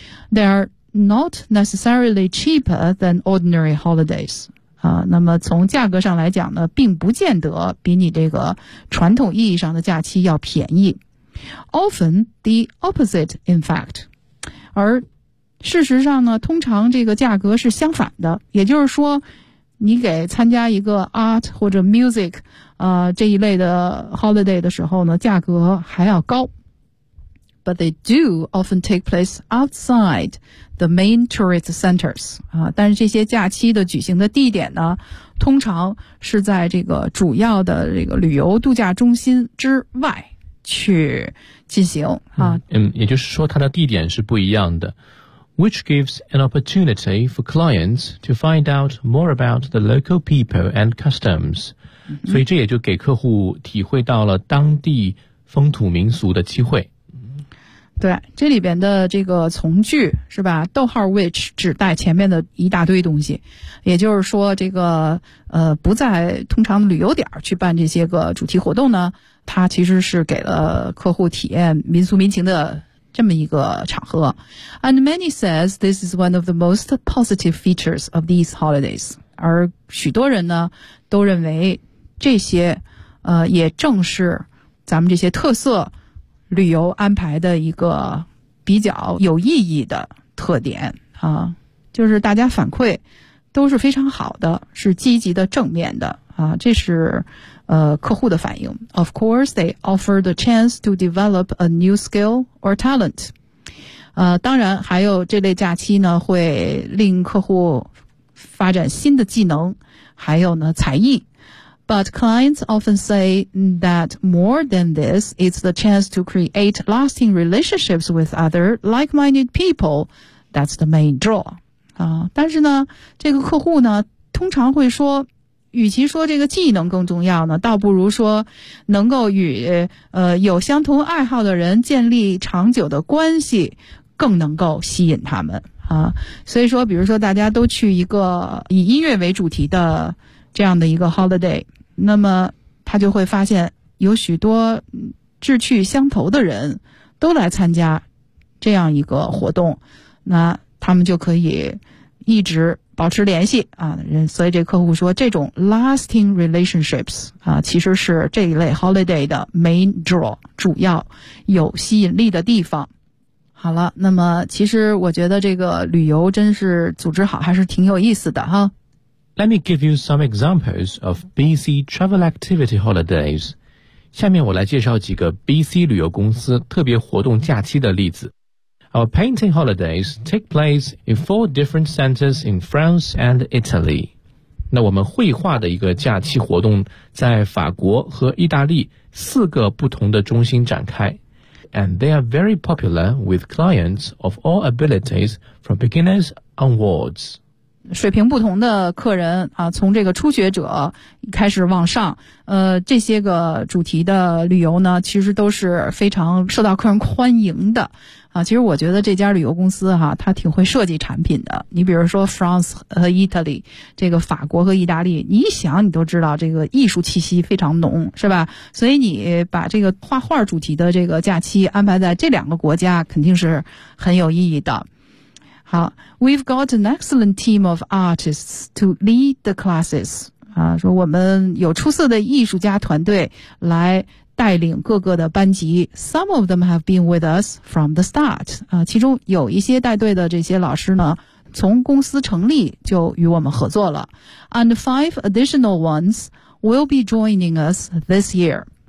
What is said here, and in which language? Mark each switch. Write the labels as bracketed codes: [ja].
[en] They are not necessarily cheaper than ordinary holidays. [zh] 啊，那么从价格上来讲呢并不见得比你这个传统意义上的假期要便宜。 [en] Often the opposite, in fact. [zh] 而事实上呢通常这个价格是相反的。也就是说你给参加一个 art 或者 music,这一类的 holiday 的时候呢价格还要高。 [en] But they do often take place outside the main tourist centers. [zh] 但是这些假期的举行的地点呢通常是在这个主要的这个旅游度假中心之外去进行。也就是说它的地点是不一样的。 [en] Which gives an opportunity for clients to find out more about the local people and customs. [zh] 所以这也就给客户体会到了当地风土民俗的机会。对，这里边的这个从句是吧，逗号 which 指代前面的一大堆东西，也就是说这个不在通常旅游点去办这些个主题活动呢，它其实是给了客户体验民俗民情的这么一个场合。 [en] And many says this is one of the most positive features of these holidays. [zh] 而许多人呢都认为这些也正是咱们这些特色旅游安排的一个比较有意义的特点啊，就是大家反馈都是非常好的，是积极的正面的啊，这是客户的反应。 [en] Of course, they offer the chance to develop a new skill or talent. [zh] 当然还有这类假期呢会令客户发展新的技能还有呢才艺。 [en] But clients often say that more than this, it's the chance to create lasting relationships with other like-minded people. That's the main draw. [zh] 但是呢这个客户呢通常会说与其说这个技能更重要呢倒不如说能够与有相同爱好的人建立长久的关系更能够吸引他们。所以说比如说大家都去一个以音乐为主题的这样的一个 holiday, 那么他就会发现有许多志趣相投的人都来参加这样一个活动，那他们就可以一直保持联系啊，所以这客户说这种 [en] lasting relationships [zh] 啊，其实是这一类 holiday 的 [en] main draw [zh] 主要有吸引力的地方。好了，那么其实我觉得这个旅游真是组织好还是挺有意思的哈。 [en] Let me give you some examples of BC travel activity holidays. [zh] 下面我来介绍几个 BC 旅游公司特别活动假期的例子。 [en] Our painting holidays take place in four different centers in France and Italy. [zh] 那我们绘画的一个假期活动在法国和意大利四个不同的中心展开。 [en] And they are very popular with clients of all abilities from beginners onwards. [zh] 水平不同的客人啊，从这个初学者开始往上，这些个主题的旅游呢，其实都是非常受到客人欢迎的啊。其实我觉得这家旅游公司哈，它挺会设计产品的。你比如说 France 和 Italy， 这个法国和意大利，你一想你都知道这个艺术气息非常浓，是吧？所以你把这个画画主题的这个假期安排在这两个国家，肯定是很有意义的。 [en] 好 ,we've got an excellent team of artists to lead the classes. [zh] 啊，说我们有出色的艺术家团队来带领各个的班级。 [en] Some of them have been with us from the start. [zh] 啊，其中有一些带队的这些老师呢，从公司成立就与我们合作了。 [en] And five additional ones will be joining us this year.